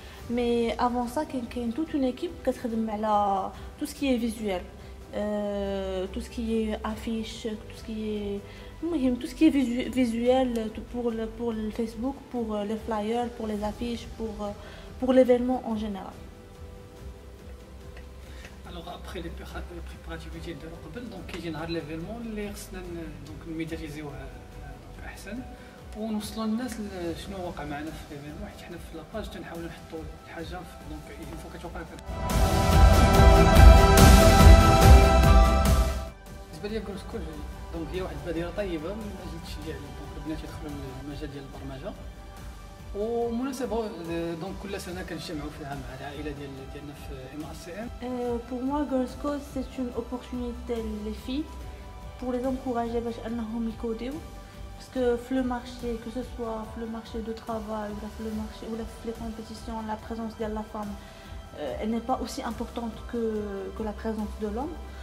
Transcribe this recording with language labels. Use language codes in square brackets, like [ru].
[fr] Mais avant ça, il y a toute une équipe qui travaille sur tout ce qui est visuel, tout ce qui est affiche, tout ce qui est visuel pour le Facebook, pour les flyers, pour les affiches, pour l'événement en général. Alors après les préparatifs de [ar] قبل donc كيجي نهار l'événement اللي خصنا donc نميدياليزيوه donc احسن ونوصلوا للناس شنو وقع معنا في ليفينمون حيت حنا في لاباج تنحاولوا نحطوا الحاجه دونك يفو كتوقع بالنسبه ليا كورسكول دونك هي واحد البادره طيبه من اجل تشجيع دونك البنات يدخلوا للمجال ديال البرمجه ومناسبه دونك كل سنه كنجتمعوا فيها مع العائله ديالنا في MACM. [fr] Pour moi Girls Code c'est une opportunité les filles pour les encourager [ar] باش انهم يكوديو. [fr] Parce que le marché, que ce soit le marché de travail ou le marché ou les compétitions, la présence de la femme, elle n'est pas aussi importante que la présence de l'homme.